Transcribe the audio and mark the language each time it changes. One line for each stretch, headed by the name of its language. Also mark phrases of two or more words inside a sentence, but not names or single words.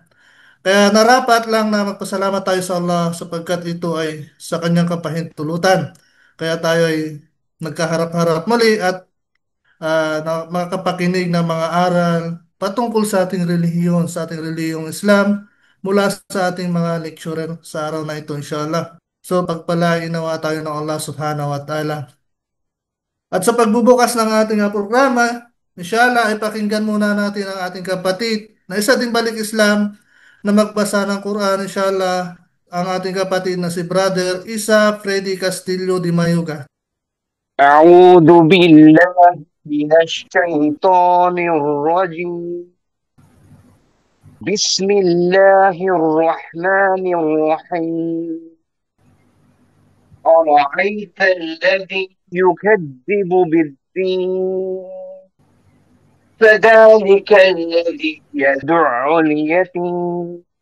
Filipino: Kaya narapat lang na magpasalamat tayo sa Allah sapagkat ito ay sa kanyang kapahintulutan. Kaya tayo ay nagkaharap-harap muli at makakapakinig ng mga aral patungkol sa ating relihiyon, sa ating relihiyong Islam mula sa ating mga lecturer sa araw na ito, inshallah. So, pagpalain nawa tayo ng Allah
Arabic: سبحانه وتعالى.
Filipino: At sa pagbubukas ng ating programa, inshallah, ay pakinggan muna natin ang ating kapatid na isa din balik Islam na magbasa ng Quran, inshallah, ang ating kapatid na si Brother Isa Freddy Castillo de Mayuga.
Arabic: أعوذ بالله من الشيطان الرجيم. بسم الله الرحمن الرحيم. أرأيت الذي يكذب بالدين فذلك الذي يدع اليتيم